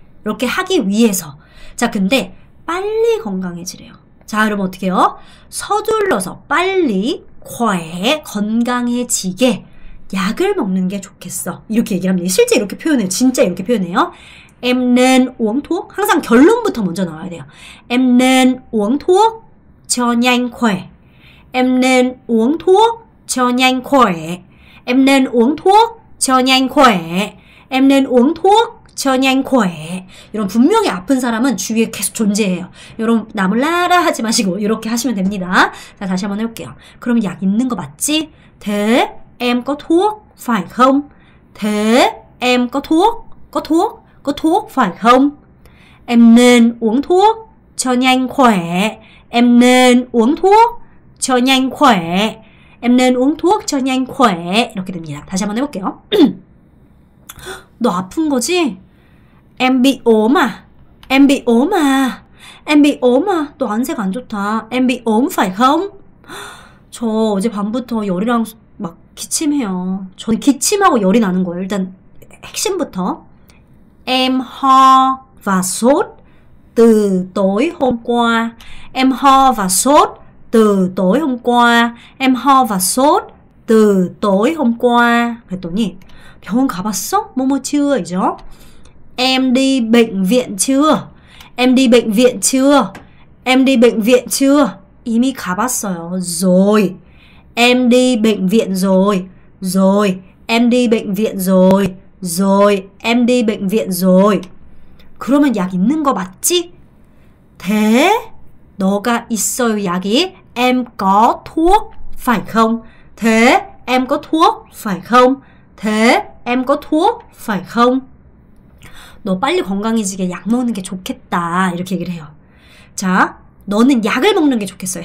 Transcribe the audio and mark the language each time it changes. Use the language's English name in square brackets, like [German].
[Korean] 이렇게 하기 위해서. 자, 근데 빨리 건강해지래요. 자, 여러분 어떻게 해요? 서둘러서 빨리 건강해지게 약을 먹는 게 좋겠어. 이렇게 얘기를 합니다. 실제 이렇게 표현해요. 진짜 이렇게 표현해요. [Vietnamese] Em nên uống thuốc. [Korean] 항상 결론부터 먼저 나와야 돼요. [Vietnamese] Em nên uống thuốc cho nhanh khỏe. Em nên uống thuốc cho nhanh khỏe. Em nên uống thuốc cho nhanh khỏe. Em nên uống thuốc cho nhanh khỏe. [Korean] 이런 분명히 아픈 사람은 주위에 계속 존재해요. 여러분 남을 나라 하지 마시고 이렇게 하시면 됩니다. 자, 다시 한번 해볼게요. 그럼 약 있는 거 맞지? [Vietnamese] Thế em có thuốc phải không? Thế em có thuốc? Có thuốc phải không? Em nên uống thuốc cho nhanh khỏe. Em nên uống thuốc cho nhanh khỏe. Em nên uống thuốc cho nhanh khỏe. [Korean] 이렇게 됩니다. 다시 한번 해볼게요. 너 아픈 거지? [Vietnamese] Em bị ốm à? Em bị ốm à? Em bị ốm à? [Korean] 너 안색 안 좋다. [Vietnamese] Em bị ốm phải không? [Korean] 저 어제 밤부터 열이랑 막 기침해요. 저는 기침하고 열이 나는 거예요. 일단 핵심부터. [Vietnamese] Em ho và sốt từ tối hôm qua. Em ho và sốt từ tối hôm qua. Em ho và sốt từ tối hôm qua. [Korean] 그랬더니 병원 가봤어? 뭐뭐 [Vietnamese] chưa? [Korean] 이죠? [Vietnamese] Em đi bệnh viện chưa? Em đi bệnh viện chưa? Em đi bệnh viện chưa? [Korean] 이미 가봤어요. [Vietnamese] rồi. Em đi bệnh viện rồi. rồi. Em đi bệnh viện rồi. rồi. Em đi bệnh viện rồi. [Korean] 그러면 약 있는 거 맞지? thế 너가 있어요 약이. [Vietnamese] Em có thuốc phải không? thế em có thuốc phải không? thế em có thuốc phải không? [Korean] 너 빨리 건강해지게 약 먹는 게 좋겠다. 이렇게 얘기를 해요. 자, 너는 약을 먹는 게 좋겠어요.